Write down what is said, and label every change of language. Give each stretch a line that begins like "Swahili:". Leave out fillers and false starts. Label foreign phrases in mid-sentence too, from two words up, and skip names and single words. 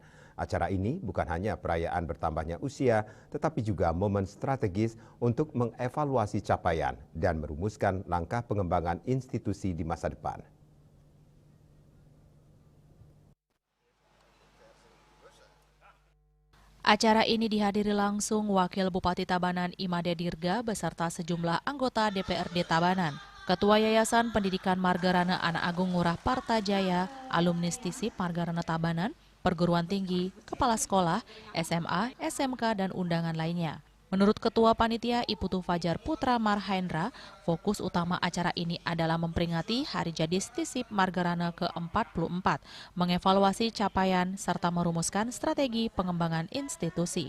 Indonesian: Acara ini bukan hanya perayaan bertambahnya usia, tetapi juga momen strategis untuk mengevaluasi capaian dan merumuskan langkah pengembangan institusi di masa depan. Acara ini dihadiri langsung Wakil Bupati Tabanan Imade Dirga beserta sejumlah anggota DPRD Tabanan, Ketua Yayasan Pendidikan Margarana Anak Agung Ngurah Partajaya, alumni STISIP Margarana Tabanan, perguruan tinggi, kepala sekolah, SMA, SMK, dan undangan lainnya. Menurut Ketua Panitia Iputu Fajar Putra Marhendra, fokus utama acara ini adalah memperingati Hari Jadi STISIP Margarana ke-44, mengevaluasi capaian, serta merumuskan strategi pengembangan institusi.